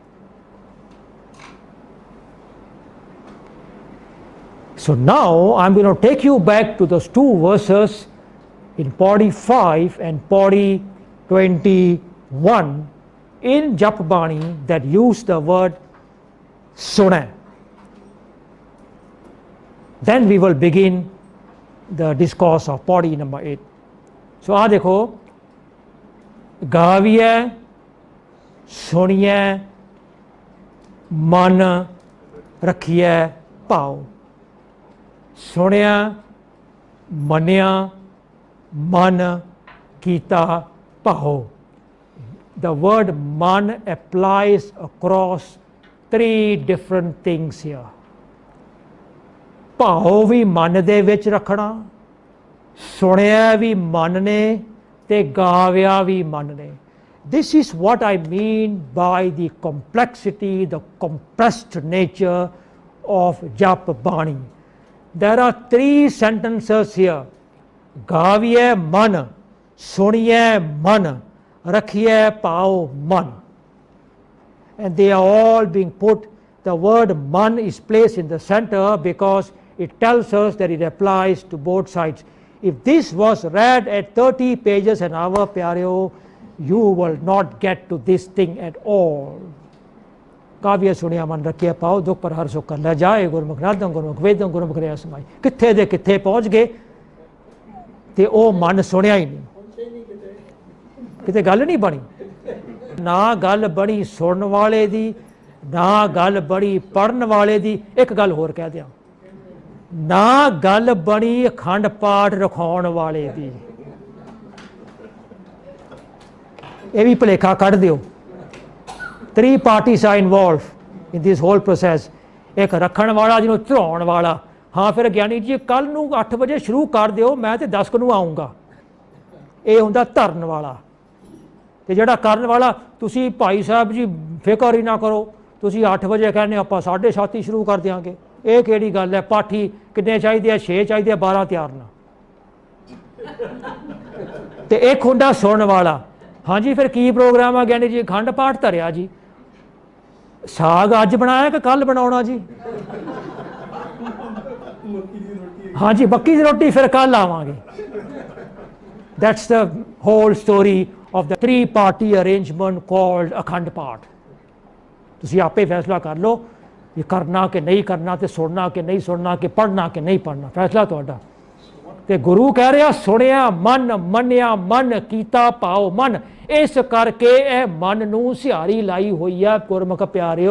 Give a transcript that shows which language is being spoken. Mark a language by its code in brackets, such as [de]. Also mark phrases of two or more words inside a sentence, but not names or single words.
[en] So now I'm going to take you back to those 2 verses in body 5 and body 21 in Jup Banee that use the word SUNEY. Then we will begin the discourse of Pauree number 8. [pa] So ਆ ਦੇਖੋ, ਗਾਵੀਏ ਸੁਣੀਏ ਮਨ ਰੱਖੀਏ ਪਾਓ, ਸੁਣਿਆ ਮੰਨਿਆ ਮਨ ਕੀਤਾ ਪਾਓ. [en] The word man applies across 3 different things here. [pa] ਭਾਉ ਵੀ ਮਨ ਦੇ ਵਿੱਚ ਰੱਖਣਾ, ਸੁਣਿਆ ਵੀ ਮਨ ਨੇ ਤੇ ਗਾਵਿਆ ਵੀ ਮਨ ਨੇ. [en] This is what I mean by the complexity, the compressed nature of Jup Banee. There are 3 sentences here. [pa] ਗਾਵਿਏ ਮਨ, ਸੁਣੀਏ ਮਨ, ਰੱਖੀਏ ਭਾਉ ਮਨ. [en] And they are all being put, the word man is placed in the center because it tells us that it applies to both sides. If this was read at 30 pages an hour, Pyareo, you will not get to this thing at all. [pa] ਕਾਵਿਆ ਸੁਣਿਆ ਮਨ ਰੱਖਿਆ ਪਾਓ, ਦੁੱਖ ਪਰ ਹਰ ਸੁਖ ਕਰ ਲੈ ਜਾਏ, ਗੁਰਮੁਖ ਨਾਦੰ ਗੁਰਮੁਖ ਵੇਦੰ ਗੁਰਮੁਖ ਰਿਆ ਸਮਾਈ. ਕਿੱਥੇ ਦੇ ਕਿੱਥੇ ਪਹੁੰਚ ਗਏ ਤੇ ਉਹ ਮਨ ਸੁਣਿਆ ਹੀ ਨਹੀਂ, ਕਿਤੇ ਗੱਲ ਨਹੀਂ ਬਣੀ. ਨਾ ਗੱਲ ਬਣੀ ਸੁਣਨ ਵਾਲੇ ਦੀ, ਨਾ ਗੱਲ ਬਣੀ ਪੜ੍ਹਨ ਵਾਲੇ ਦੀ. ਇੱਕ ਗੱਲ ਹੋਰ ਕਹਿ ਦਿਆਂ, ਨਾ ਗੱਲ ਬਣੀ ਅਖੰਡ ਪਾਠ ਰਖਾਉਣ ਵਾਲੇ ਦੀ. ਇਹ ਵੀ ਭੁਲੇਖਾ ਕੱਢ ਦਿਓ. [en] 3 parties are involved in this whole process. [pa] ਇੱਕ ਰੱਖਣ ਵਾਲਾ, ਜਿਹਨੂੰ ਧਰਾਉਣ ਵਾਲਾ. ਹਾਂ ਫਿਰ ਗਿਆਨੀ ਜੀ ਕੱਲ ਨੂੰ 8 ਵਜੇ ਸ਼ੁਰੂ ਕਰ ਦਿਓ, ਮੈਂ ਤੇ 10 ਨੂੰ ਆਊਂਗਾ. ਇਹ ਹੁੰਦਾ ਧਰਨ ਵਾਲਾ. ਤੇ ਜਿਹੜਾ ਕਰਨ ਵਾਲਾ, ਤੁਸੀਂ ਭਾਈ ਸਾਹਿਬ ਜੀ ਫਿਕਰ ਹੀ ਨਾ ਕਰੋ, ਤੁਸੀਂ 8 ਵਜੇ ਕਹਿੰਦੇ ਆਪਾਂ 7:30 ਸ਼ੁਰੂ ਕਰ ਦਿਆਂਗੇ. ਇਹ ਕਿਹੜੀ ਗੱਲ ਹੈ? ਪਾਠੀ ਕਿੰਨੇ ਚਾਹੀਦੇ ਆ? 6 ਚਾਹੀਦੇ ਆ, 12 ਤਿਆਰ ਨਾ. ਤੇ ਇੱਕ ਹੁੰਦਾ ਸੁਣਨ ਵਾਲਾ. ਹਾਂਜੀ ਫਿਰ ਕੀ ਪ੍ਰੋਗਰਾਮ ਆ ਗਿਆਨੀ ਜੀ? ਅਖੰਡ ਪਾਠ ਧਰਿਆ ਜੀ. ਸਾਗ ਅੱਜ ਬਣਾਇਆ ਕਿ ਕੱਲ ਬਣਾਉਣਾ ਜੀ? ਹਾਂਜੀ ਮੱਕੀ ਦੀ ਰੋਟੀ ਫਿਰ ਕੱਲ ਆਵਾਂਗੇ. [en] That's the whole story of the 3-party arrangement called [pa] ਅਖੰਡ ਪਾਠ. ਤੁਸੀਂ ਆਪੇ ਫੈਸਲਾ ਕਰ ਲਓ ਇਹ ਕਰਨਾ ਕਿ ਨਹੀਂ ਕਰਨਾ, ਤੇ ਸੁਣਨਾ ਕਿ ਨਹੀਂ ਸੁਣਨਾ, ਕਿ ਪੜ੍ਹਨਾ ਕਿ ਨਹੀਂ ਪੜ੍ਹਨਾ, ਫੈਸਲਾ ਤੁਹਾਡਾ. ਤੇ ਗੁਰੂ ਕਹਿ ਰਿਹਾ ਸੁਣਿਆ ਮਨ, ਮੰਨਿਆ ਮਨ, ਕੀਤਾ ਭਾਉ ਮਨ. ਇਸ ਕਰਕੇ ਇਹ ਮਨ ਨੂੰ ਸਿਹਾਰੀ ਲਾਈ ਹੋਈ ਹੈ ਗੁਰਮੁਖ ਪਿਆਰਿਓ.